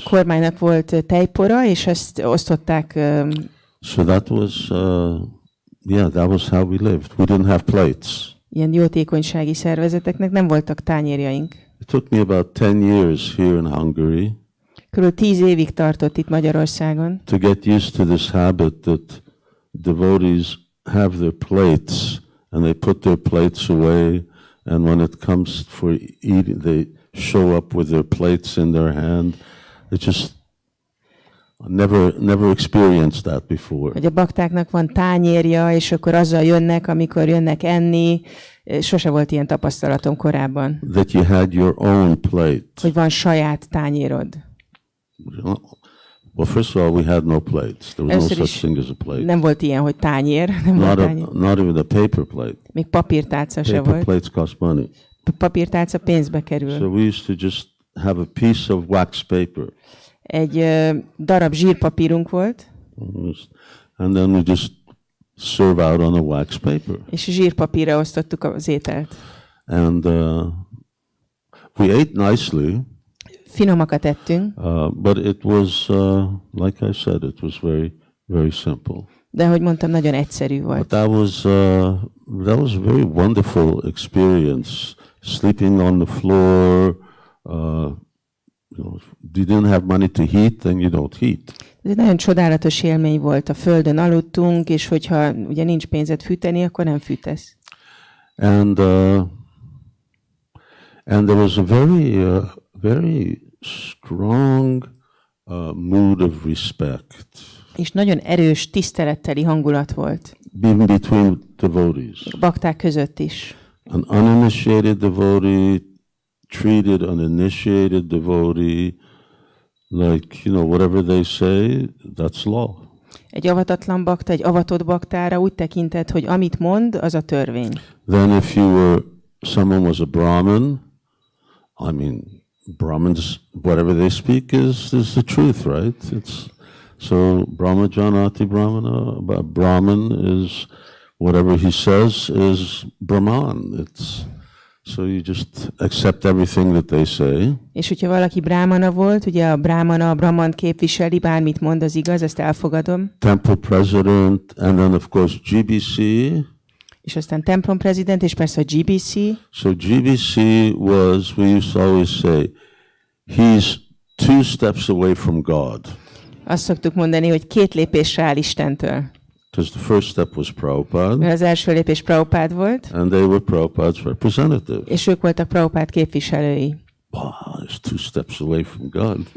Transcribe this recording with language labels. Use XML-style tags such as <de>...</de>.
<hu>A kormánynak volt tejpora, és ezt osztották.</hu> <en>So that was that was how we lived. We didn't have plates.</en> <hu>Ilyen jótékonysági szervezeteknek nem voltak tányérjaink.</hu> <en>It took me about 10 years here in Hungary.</en> <hu>Körülbelül 10 évig tartott itt Magyarországon.</hu> <en>To get used to this habit that devotees have their plates and they put their plates away, and when it comes for eating, they show up with their plates in their hand. It just never experienced that before.</en> <hu>Hogy a baktáknak van tányérja, és akkor azzal jönnek, amikor jönnek enni. Sose volt ilyen tapasztalatom korábban.</hu> <en>That you had your own plate.</en> <hu>Hogy van saját tányérod.</hu> <en>Well, first of all, we had no plates. There was no such thing as a plate.</en> <hu>Nem volt ilyen, hogy tányér.</hu> <en>Not even a paper plate.</en> <hu>Még papírtálca se volt.</hu> <en>Paper plates cost money.</en> <hu>Papírtálca pénzbe kerül.</hu> <en>So we used to just have a piece of wax paper.</en> <hu>Egy darab zsírpapírunk volt.</hu> <en>And then we just serve out on a wax paper.</en> <hu>És zsírpapírra osztottuk az ételt.</hu> <en>And we ate nicely.</en> <hu>Finomakat ettünk.</hu> <en>But it was, like I said, it was very, very simple.</en> <hu>De ahogy mondtam, nagyon egyszerű volt.</hu> <en>But that was a very wonderful experience. Sleeping on the floor. You didn't have money to heat, then you don't heat.</en> <hu>Ez egy nagyon csodálatos élmény volt. A földön aludtunk, és hogyha ugye nincs pénzed fűteni, akkor nem fűtesz.</hu> <en>And there was a very strong mood of respect.</en> <hu>És nagyon erős tiszteletteli hangulat volt.</hu> <en>Even between devotees.</en> <hu>Bakták között is.</hu> <en>An uninitiated devotee treated an initiated devotee like, whatever they say, that's law.</en> <hu>Egy avatatlan bakta, egy avatott baktára úgy tekintett, hogy amit mond, az a törvény.</hu> <en>Then if someone was a Brahmin, I mean, Brahmins, whatever they speak is the truth, right? So Brahmajanati Brahmana, Brahmin is whatever he says is Brahman. So you just accept everything that they say.</en> <hu>És hogyha valaki brámana volt, ugye a brámana, a brahman képviseli, bármit mond, az igaz, ezt elfogadom.</hu> <en>Temple president, and then of course GBC.</en> <hu>És aztán templom president, és persze a GBC.</hu> <en>So GBC was, we used to always say, he's 2 steps away from God.</en> <hu>Azt szoktuk mondani, hogy 2 lépésre áll Istentől.</hu> <en>Because the first step was Prabhupada.</en> <hu>Mert az első lépés Prabhupád volt.</hu> <en>And they were Prabhupada's representative.</en> <hu>És ők voltak Prabhupád képviselői.</hu> <en>Wow, it's 2 steps away from God.</en>